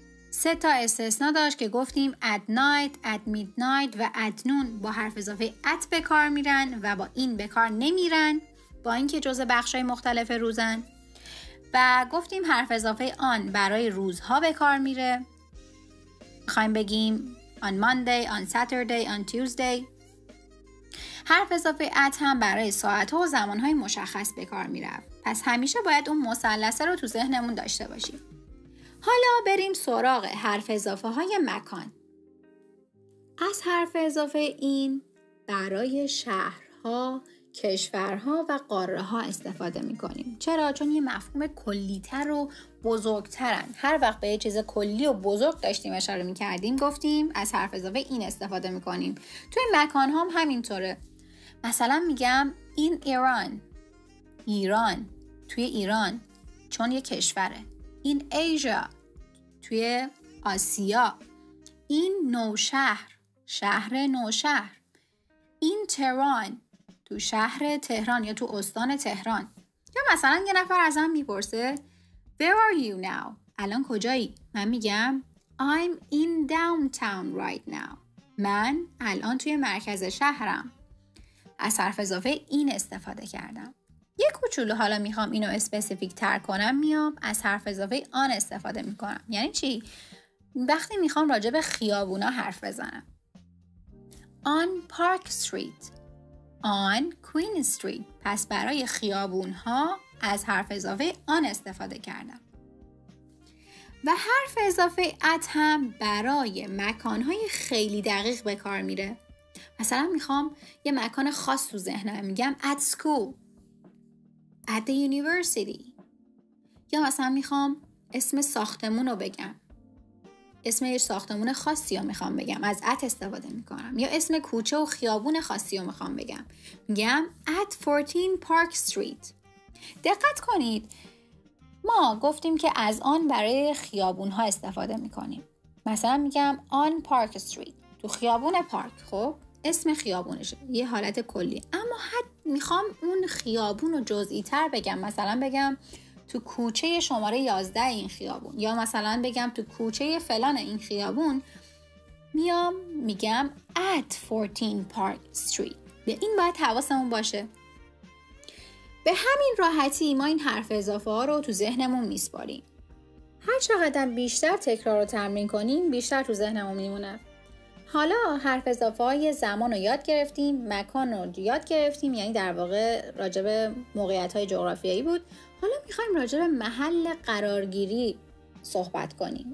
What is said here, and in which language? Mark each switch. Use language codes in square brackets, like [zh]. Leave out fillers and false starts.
[fa] 3 تا استثناء داشت که گفتیم [en] at night, at midnight [fa] و [en] at noon [fa] با حرف اضافه at به کار میرن و با این به کار نمیرن با اینکه جزء بخشای مختلف روزن. و گفتیم حرف اضافه آن برای روزها به کار میره. میخوایم بگیم [en] on Monday, on Saturday, on Tuesday. [fa] حرف اضافه at هم برای ساعت‌ها و زمان‌های مشخص به کار میرفت. پس همیشه باید اون مثلثه رو تو ذهنمون داشته باشیم. حالا بریم سراغ حرف اضافه های مکان. از حرف اضافه این برای شهرها، کشورها و قاره ها استفاده میکنیم. چرا؟ چون یه مفهوم کلی‌تر و بزرگترن. هر وقت به یه چیز کلی و بزرگ داشتیم اشاره میکردیم گفتیم از حرف اضافه این استفاده میکنیم. توی مکان هم همینطوره. مثلا میگم [en] in Iran. [fa] ایران. توی ایران. چون یه کشوره. [en] in Asia. [fa] توی آسیا. این نوشهر. شهر نوشهر. این تهران. تو شهر تهران یا تو استان تهران. یا مثلا یه نفر ازم میپرسه [en] Where are you now? [fa] الان کجایی؟ من میگم [en] I'm in downtown right now. [fa] من الان توی مرکز شهرم. از حرف اضافه این استفاده کردم. یک کوچولو حالا میخوام اینو اسپسیفیک تر کنم میام از حرف اضافه آن استفاده میکنم. یعنی چی؟ وقتی میخوام راجع به خیابونا حرف بزنم. [en] On Park Street. On Queen Street. [fa] پس برای خیابونها از حرف اضافه آن استفاده کردم. و حرف اضافه at هم برای مکانهای خیلی دقیق به کار میره. مثلا میخوام یه مکان خاص تو ذهنم میگم [en] at school. at the university. [fa] یا مثلا میخوام اسم ساختمون رو بگم. اسم یه ساختمون خاصی رو میخوام بگم. از at استفاده میکنم. یا اسم کوچه و خیابون خاصی رو میخوام بگم. میگم [en] at 14 Park Street. [fa] دقت کنید. ما گفتیم که از آن برای خیابون ها استفاده میکنیم. مثلا میگم [en] on Park Street. [fa] تو خیابون پارک. خب اسم خیابونشه. یه حالت کلی. اما میخوام اون خیابون رو جزئی تر بگم. مثلا بگم تو کوچه شماره 11 این خیابون. یا مثلا بگم تو کوچه فلان این خیابون. میام میگم [en] at 14 Park Street. [fa] به این باید حواسمون باشه. به همین راحتی ما این حرف اضافه ها رو تو ذهنمون میسپاریم. هر چقدر بیشتر تکرار رو تمرین کنیم بیشتر تو ذهنمون میمونه. حالا حرف اضافه های زمان رو یاد گرفتیم، مکان رو یاد گرفتیم، یعنی در واقع راجب موقعیت های جغرافیایی بود. حالا میخوایم راجب محل قرارگیری صحبت کنیم.